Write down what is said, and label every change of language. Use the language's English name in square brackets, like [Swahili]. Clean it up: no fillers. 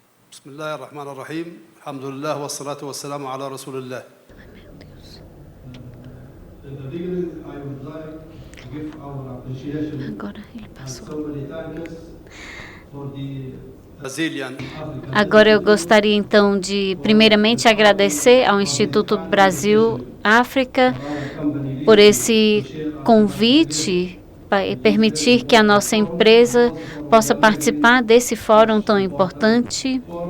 [Arabic] بسم الله الرحمن الرحيم الحمد لله والصلاة والسلام على رسول الله. [English] In the beginning, I would like to give our appreciation and so many thanks for the Brazilian. [Portuguese] Agora eu gostaria então de primeiramente agradecer ao Instituto Brasil África por esse convite e permitir que a nossa empresa possa participar desse fórum tão importante.